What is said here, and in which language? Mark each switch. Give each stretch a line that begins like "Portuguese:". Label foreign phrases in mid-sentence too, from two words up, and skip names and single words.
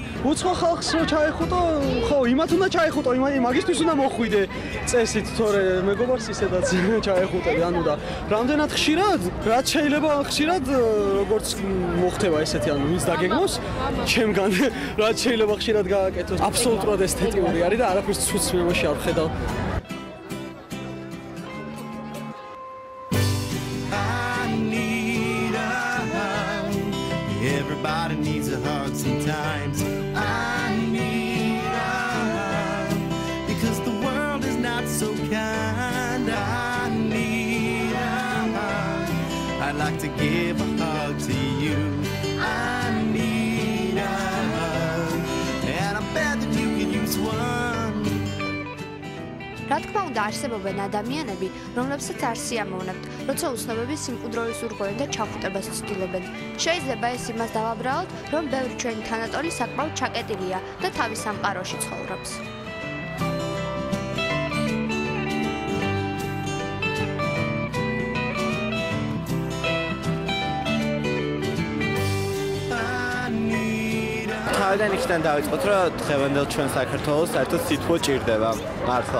Georgian: უცხო ხალხს რო ჩაეხუტო, ხო, იმათ უნდა ჩაეხუტო, მაგისთვის უნდა მოხვიდე წესით, თორე მეგობარს ისედაც ჩაეხუტები, ანუ და რამდენად ხშირად, რაც შეიძლება ხშირად, როგორც მოხდება ესეთი, ანუ ვინც დაგეგმოს, ჩემგან რაც შეიძლება ხშირად გააკეთოს, აბსოლუტურად ესთეტიური არის და არაფერს ცუც მემოში არ ვხედავ.
English: Everybody needs a hug sometimes. I need a hug because the world is not so kind. I need a hug. I'd like to give a hug to you. I need a hug, and I bet that you can use one.
Georgian: რა თქმა უნდა, არსებობენ ადამიანები, რომლებსაც არ სიამოვნებთ, როცა უცნობები სიმკვიდროვის ურღვევენ და ჩახუტებას ცდილობენ. შეიძლება ეს იმას დავაბრალოთ, რომ ბევრი ჩვენი თანატოლი საკმაოდ ჩაკეტილია და თავის სამყაროში ცხოვრობს. თავიდან იქიდან დავიწყოთ, რომ დღევანდელ ჩვენ საქართველოს საერთოდ სითბო ჭირდება მართლა.